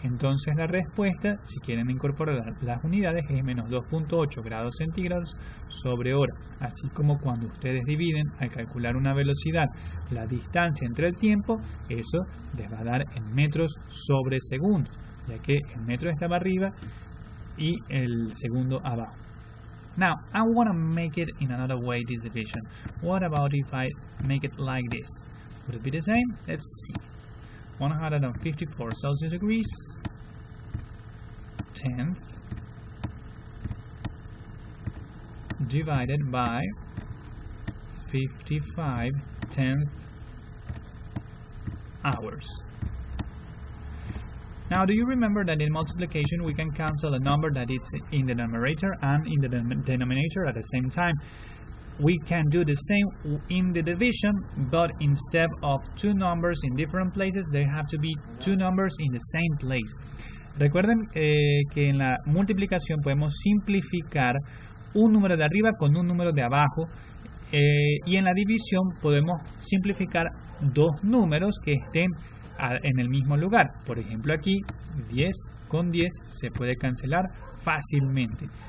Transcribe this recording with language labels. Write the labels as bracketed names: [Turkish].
[Spanish] Entonces la respuesta, si quieren incorporar las unidades, es menos 2.8 grados centígrados sobre hora. Así como cuando ustedes dividen al calcular una velocidad la distancia entre el tiempo, eso les va a dar en metros sobre segundos, ya que el metro estaba arriba y el segundo abajo. [English] Now, I want to make it in another way, this division. What about if I make it like this? Would it be the same? Let's see. 154 Celsius degrees, 10th, divided by 55 10th hours. Now, do you remember that in multiplication we can cancel a number that is in the numerator and in the denominator at the same time? We can do the same in the division, but instead of two numbers in different places, there have to be two numbers in the same place. [Spanish] Recuerden que en la multiplicación podemos simplificar un número de arriba con un número de abajo, y en la división podemos simplificar dos números que estén en el mismo lugar. Por ejemplo, aquí 10 con 10 se puede cancelar fácilmente.